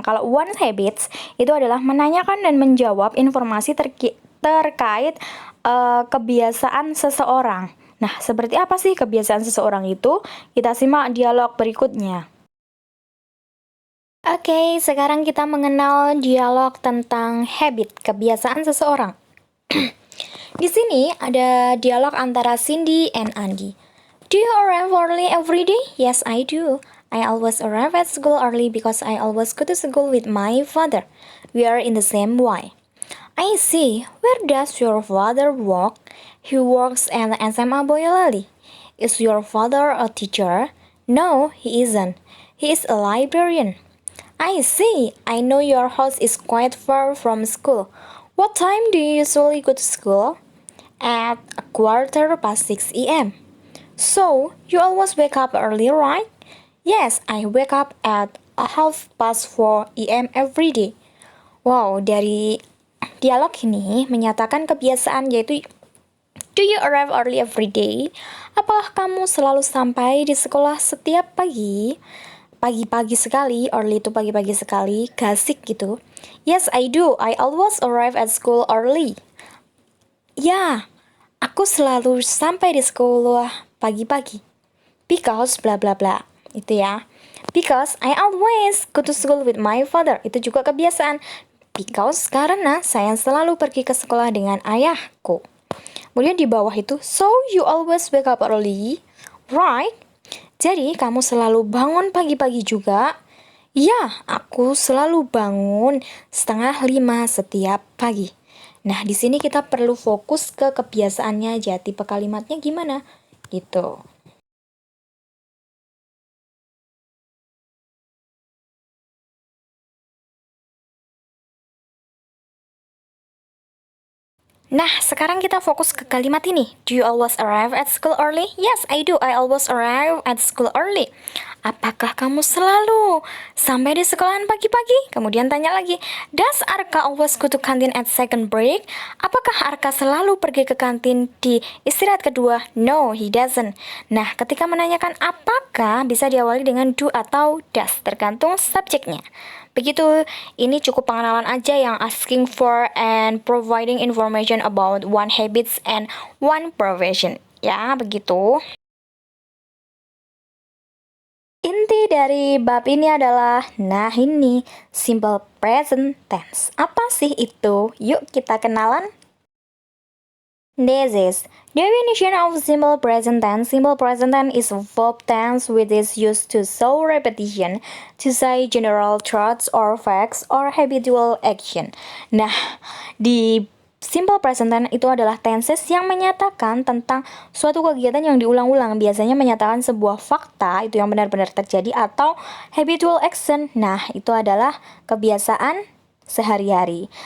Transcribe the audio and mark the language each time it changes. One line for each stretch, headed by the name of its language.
Indonesian: Kalau one habits itu adalah menanyakan dan menjawab informasi terkait kebiasaan seseorang. Nah, seperti apa sih kebiasaan seseorang itu? Kita simak dialog berikutnya. Oke, sekarang kita mengenal dialog tentang habit, kebiasaan seseorang. Di sini ada dialog antara Cindy and Andy.
English: Do you arrive early every day? Yes, I do. I always arrive at school early because I always go to school with my father. We are in the same way. I see. Where does your father work? He works at SMA Boyolali. Is your father a teacher? No, he isn't. He is a librarian. I see. I know your house is quite far from school. What time do you usually go to school? At 6:15 a.m. So, you always wake up early, right? Yes, I wake up at 4:30 a.m. every day.
Indonesian: Wow, dari dialog ini menyatakan kebiasaan yaitu
English: do you arrive early every day?
Indonesian: Apakah kamu selalu sampai di sekolah setiap pagi? Pagi-pagi sekali, early itu pagi-pagi sekali, gasik gitu.
English: Yes, I do. I always arrive at school early.
Indonesian: Ya, aku selalu sampai di sekolah pagi-pagi.
English: Because bla bla bla.
Indonesian: Itu ya.
English: Because I always go to school with my father.
Indonesian: Itu juga kebiasaan. Because karena saya selalu pergi ke sekolah dengan ayahku. Kemudian di bawah itu,
English: so you always wake up early, right?
Indonesian: Jadi, kamu selalu bangun pagi-pagi juga? Ya, aku selalu bangun 4:30 setiap pagi. Nah, di sini kita perlu fokus ke kebiasaannya aja, tipe kalimatnya gimana gitu. Nah, sekarang kita fokus ke kalimat ini.
English: Do you always arrive at school early? Yes, I do. I always arrive at school early.
Indonesian: Apakah kamu selalu sampai di sekolahan pagi-pagi? Kemudian tanya lagi,
English: does Arka always go to canteen at second break?
Indonesian: Apakah Arka selalu pergi ke kantin di istirahat kedua?
English: No, he doesn't.
Indonesian: Nah, ketika menanyakan apakah bisa diawali dengan do atau does, tergantung subjeknya. Begitu, ini cukup pengenalan aja yang
English: asking for and providing information about one habits and one profession.
Indonesian: Ya, begitu. Inti dari bab ini adalah, nah ini, simple present tense. Apa sih itu? Yuk kita kenalan.
English: This is definition of simple present tense. Simple present tense is a verb tense which is used to show repetition, to say general thoughts or facts or habitual action.
Indonesian: Nah, di simple present tense itu adalah tenses yang menyatakan tentang suatu kegiatan yang diulang-ulang, biasanya menyatakan sebuah fakta itu yang benar-benar terjadi, atau habitual action. Nah, itu adalah kebiasaan sehari-hari.